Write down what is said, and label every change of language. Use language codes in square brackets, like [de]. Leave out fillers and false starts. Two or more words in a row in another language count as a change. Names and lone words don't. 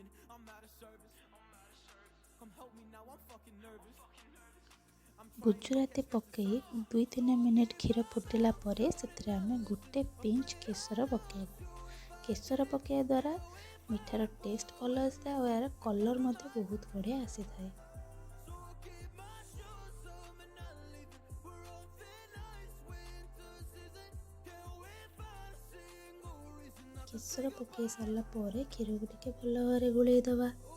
[en] I'm out of service. Come help me now, I'm fucking nervous. [or] ଗୁଜୁରାତି ପକାଇ 2-3 ମିନିଟ୍ କ୍ଷୀର ଫୁଟିଲା ପରେ ସେଥିରେ ଆମେ ଗୋଟେ ପିଞ୍ଚ୍ କେଶର ପକାଇବା। କେଶର ପକାଇବା ଦ୍ୱାରା ମିଠାର ଟେଷ୍ଟ ଭଲ ଆସିଥାଏ ଆଉ ଏହାର କଲର୍ ମଧ୍ୟ ବହୁତ ବଢ଼ିଆ ଆସିଥାଏ। କେଶର ପକାଇ ସାରିଲା ପରେ କ୍ଷୀରକୁ ଟିକେ ଭଲ ଭାବରେ ଗୋଳେଇ ଦେବା।